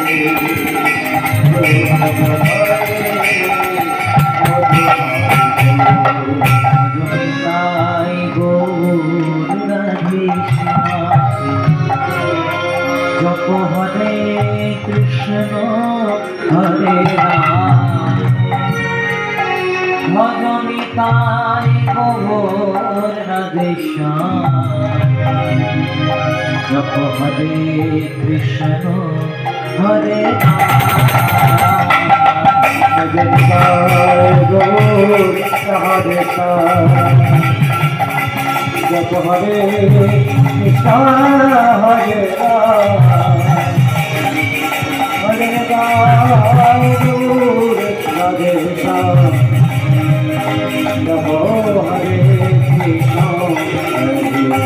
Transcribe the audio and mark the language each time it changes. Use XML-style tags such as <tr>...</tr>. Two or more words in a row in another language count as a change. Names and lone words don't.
<bn>নিতাই গৌর রাধে জপ হরে কৃষ্ণ হরে রাম ভজ নিতাই গৌর রাধে জপ হরে কৃষ্ণ হরে রাম</bn> <hi>जय गौर हरे जप हरे कृष्ण हरे राम हरे राम गौर हरे जप हरे कृष्ण हरे</hi>